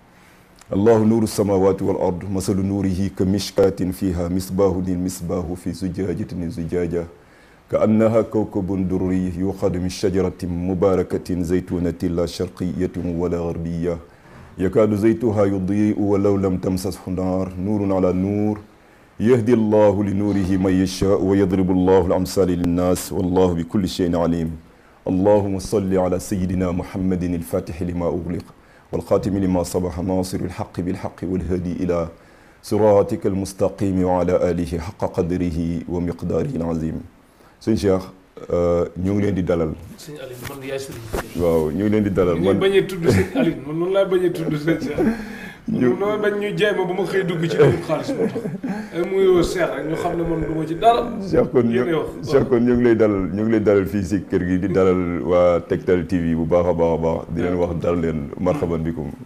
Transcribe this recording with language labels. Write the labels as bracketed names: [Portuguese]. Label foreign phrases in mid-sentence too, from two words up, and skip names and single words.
[Arabic] الله نور السماوات والأرض مثل نوره كمشكاة فيها مصباح المصباح في زجاجة الزجاجة كأنها كوكب دري يوقد من شجرة مباركة زيتونة لا شرقية ولا غربية يكاد زيتها يضيء ولو لم تمسسه نار نور على نور يهدي الله لنوره من يشاء ويضرب الله الأمثال للناس والله بكل شيء عليم اللهم صل على سيدنا محمد الفاتح لما أغلق والخاتم لما صبح ناصر الحق بالحق والهدي إلى صراطك المستقيم وعلى آله حق قدره ومقداره العظيم [Wolof] sëñ Cheikh ñu ngi leen di dalal. sëñ Aliou man yaay sëriñ. waaw ñu ngi leen di dalal man bañ a tudd sëñ Aliou man noonu laa bañ a tudd sëñ Cheikh. ñu noonu bañ ñu jaay ma ba ma xëy dugg ci dugub xaalis moo tax. muy woo Cheikh rek ñu xam ne man du ma ci dara. Cheikh kon ñu ngi lay dalal ñu ngi lay dalal fii si kër gi di dalal waa Tektal TV bu baax a baax a baax di leen wax dal leen [Arabic] مرحبا بكم.